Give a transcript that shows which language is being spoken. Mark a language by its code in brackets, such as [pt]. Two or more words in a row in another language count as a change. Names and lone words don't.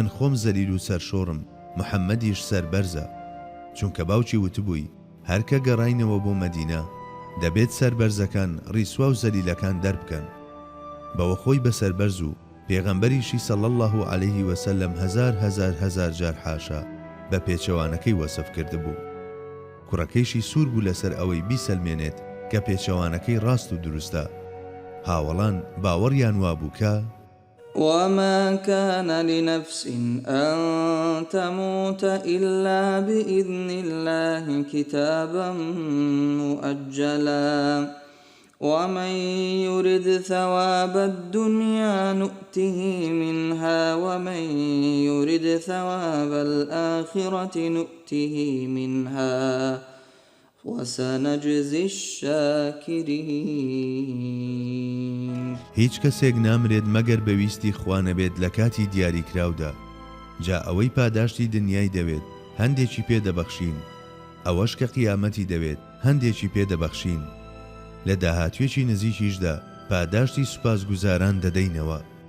[ckb] خۆم زەلیل و سەرشۆڕم محەممەدیش سەربەرزە چونکە باوکی وتبووی هەرکە گەڕاینەوە بۆ مەدینە دەبێت سەربەرزەکان ڕیسوا و زەلیلەکان دەربکەن بەوە خۆی بە سەربەرز و پێغەمبەریشی [ar] سەڵ الله عليه وسلم [ckb] هەزار جار حاشا بە پێچەوانەکەی وەسف کردبوو کوڕەکەیشی سوور بوو لەسەر ئەوەی بیسەلمێنێت کە پێچەوانەکەی ڕاست و دروستە هاوڵان باوەڕیان وابوو کە [ar] وما كان لنفس أن تموت إلا بإذن الله كتابا مؤجلا ومن يرد ثواب الدنيا نؤته منها ومن يرد ثواب الآخرة نؤته منها وسنجزي الشاكرين. [ckb] هیچ کەسێک نامرێت مەگەر بەویستی خوا نەبێت لە کاتی دیاریکراودا. جا ئەوەی پاداشتی دنیای دەوێت هەندێکی پێدەبەخشین، ئەوەش کە قیامەتی دەوێت هەندێکی پێدەبەخشین. لە داهاتوێکی نزیکیشدا پاداشتی سوپاسگوزاران دەدەینەوە.